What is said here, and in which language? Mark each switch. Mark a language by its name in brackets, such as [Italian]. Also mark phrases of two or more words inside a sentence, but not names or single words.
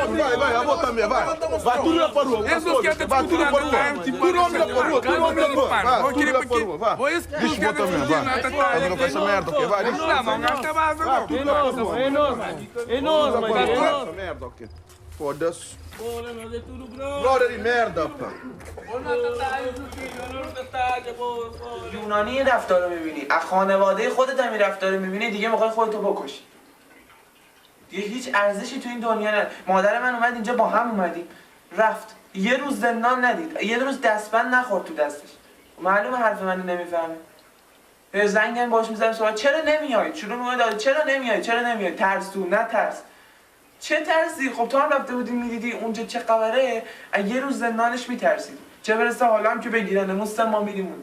[Portuguese] vai, eu vou também, vai. Vai, tudo lá para rua. Vai, tudo lá para rua. Tudo homem lá para rua, tudo homem lá para rua. Vai, tudo lá para rua, vai. Deixa eu botar também, vai. Eu não faço essa merda, ok? Vai, deixa eu botar. Vai, tudo lá para rua. É nós, mano. Essa merda, ok? Foda-se. Glória de merda, pá. [Persian] یونانی این رفتار رو میبینی از خانواده خودت هم این رفتار رو میبینی دیگه میخوای خودتو بکشی دیگه هیچ ارزشی تو این دنیا نداره مادر من اومد اینجا با هم اومدیم رفت یه روز زندان ندید یه روز دستبند نخورد تو دستش معلومه حرف منو نمیفهمه به زنگم باش میذارم سوال چرا نمیای شروع میکنه چرا نمیای ترسو نه ترس چه ترسی خب تو هم رفته بودی میدیدی اونجا چه خبره یه روز زندانش میترسید چه برسه حالا هم که بگیرنمون ما میریم اون تو